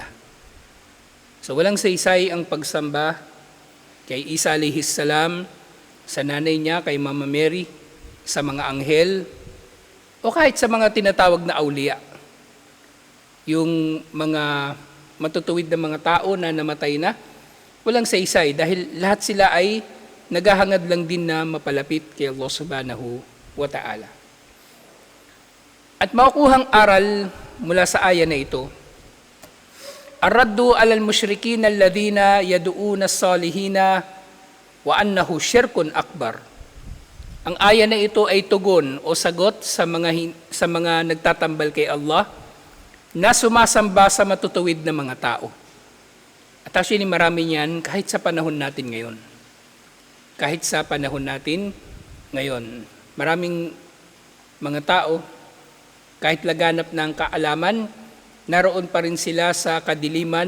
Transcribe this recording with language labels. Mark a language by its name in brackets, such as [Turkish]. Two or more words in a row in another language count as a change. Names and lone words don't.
[Filipino] So walang saysay ang pagsamba kay Isa [Arabic] عليه السلام, [Filipino] sa nanay niya, kay Mama Mary, sa mga anghel, o kahit sa mga tinatawag na aulia. Yung mga matutuwid na mga tao na namatay na, walang saysay dahil lahat sila ay naghahangad lang din na mapalapit kay Allah [Arabic] سبحانه وتعالى. [Filipino] At makukuhang aral mula sa aya na ito, [Arabic] الرد على المشركين الذين يدعون الصالحين وأنه شرك أكبر. [Filipino] Ang aya na ito ay tugon o sagot sa mga nagtatambal kay Allah na sumasamba sa matutuwid na mga tao. At actually marami niyan kahit sa panahon natin ngayon. Kahit sa panahon natin ngayon, maraming mga tao, kahit laganap ng kaalaman, naroon pa rin sila sa kadiliman